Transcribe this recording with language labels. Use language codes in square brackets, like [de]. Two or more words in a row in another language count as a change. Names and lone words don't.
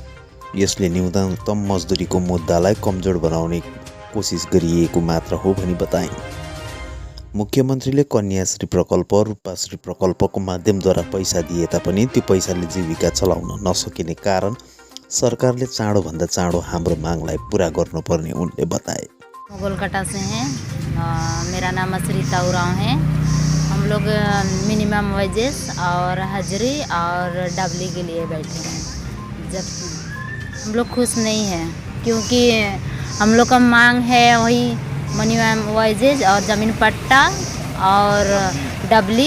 [ne] यसले न्यूनतम मजदुरीको मुद्दालाई कमजोर बनाउने कोसिस गरिएको मात्र हो भनी बताइन्। मुख्यमन्त्रीले कन्याश्री प्रकल्प, रूपाश्री प्रकल्पको माध्यमद्वारा पैसा दिए तापनि त्यो पैसाले जीविका चलाउन नसकिने कारण सरकारले चाँडोभन्दा चाँडो हाम्रो मागलाई पूरा गर्नुपर्ने उनले बताए। [hi] मगलकट्टा से हैं, मेरा नाम अश्रिता उरांव है। हम लोग [en] minimum wages [hi] और हाजिरी और डबली के लिए बैठे हैं। जब हम लोग खुश नहीं हैं क्योंकि हम लोग का मांग है वही [en] minimum wages [hi] और ज़मीन पट्टा और डबली।